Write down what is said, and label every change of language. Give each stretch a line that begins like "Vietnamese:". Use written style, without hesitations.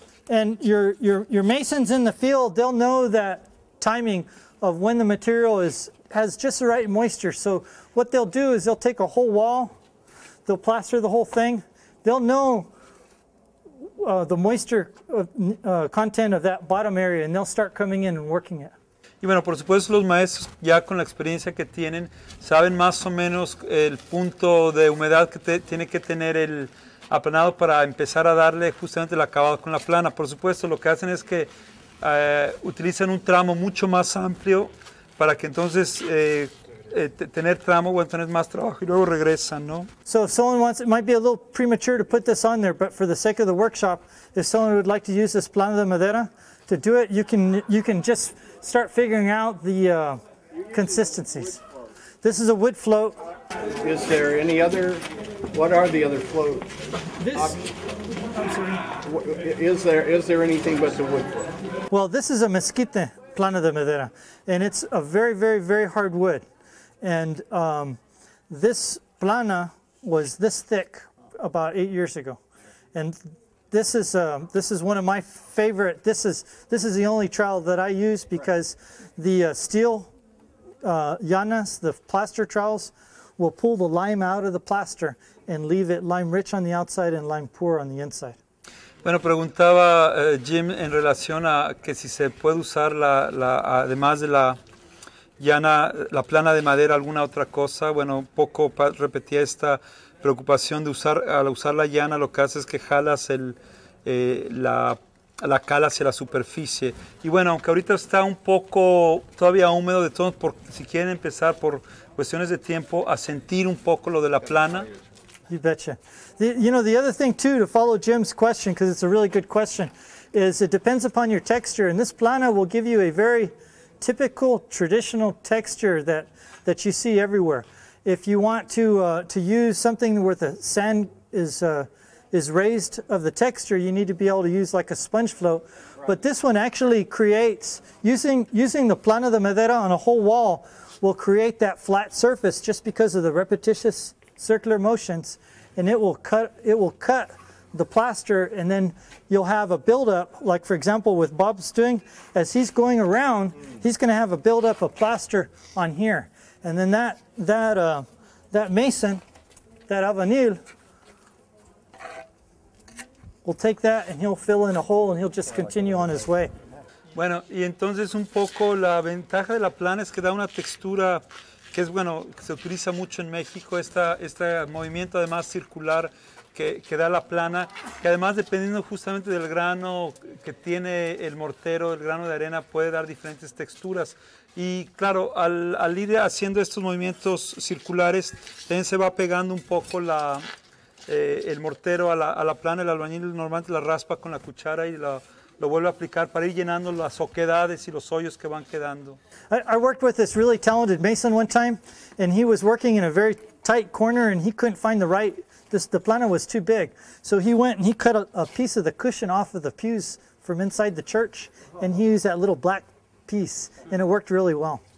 English: And your masons in the field, they'll know that timing of when the material has just the right moisture. So what they'll do is they'll take a whole wall, they'll plaster the whole thing, they'll know the moisture content of that bottom area, and they'll start coming in and working it.
Spanish: Y bueno, por supuesto los maestros ya con la experiencia que tienen saben más o menos el punto de humedad que tiene que tener el aplanado para empezar a darle justamente el acabado con la plana. Por supuesto lo que hacen es que utilizan un tramo mucho más amplio para que entonces tener tramo, bueno, tener más trabajo y luego regresan, ¿no?
English: So if someone wants, it might be a little premature to put this on there, but for the sake of the workshop, if someone would like to use this plana de madera to do it, you can just start figuring out the consistencies. This is a wood float. Is there any other, what are the other float? Is there anything but the wood float? Well, this is a mesquite plana de madera, and it's a very, very, very hard wood. And this plana was this thick about 8 years ago, and this is one of my favorite. This is the only trowel that I use because the steel llanas, the plaster trowels, will pull the lime out of the plaster and leave it lime rich on the outside and lime poor on the inside.
Spanish: Bueno, preguntaba Jim en relación a que si se puede usar además de la llana, la plana de madera, alguna otra cosa. Bueno, un poco repetía esta preocupación de al usar la llana, lo que hace es que jalas la cal hacia la superficie. Y bueno, aunque ahorita está un poco todavía húmedo, de todos, si quieren empezar por cuestiones de tiempo a sentir un poco lo de la plana.
English: You betcha. The other thing too, to follow Jim's question, because it's a really good question, is it depends upon your texture. And this plana will give you a very typical traditional texture that you see everywhere. If you want to use something where the sand is raised of the texture, you need to be able to use like a sponge float. Right. But this one actually creates, using the plana de madera on a whole wall will create that flat surface just because of the repetitious circular motions, and it will cut the plaster, and then you'll have a buildup, like for example with Bob's doing, as he's going around, he's going to have a buildup of plaster on here. And then that mason, that albañil, will take that and he'll fill in a hole and he'll just continue on his way.
Spanish: Bueno, y entonces un poco la ventaja de la plana es que da una textura que es, bueno, que se utiliza mucho en México, este movimiento además circular que da la plana, que además dependiendo justamente del grano que tiene el mortero, el grano de arena puede dar diferentes texturas. Y claro, al ir haciendo estos movimientos circulares, también se va pegando un poco el mortero a la plana. El albañil normalmente la raspa con la cuchara y lo vuelve a aplicar para ir llenando las oquedades y los hoyos que van quedando.
English: I worked with this really talented mason one time, and he was working in a very tight corner, and he couldn't find the plana was too big. So he went and he cut a piece of the cushion off of the pews from inside the church, and he used that little black piece, and it worked really well.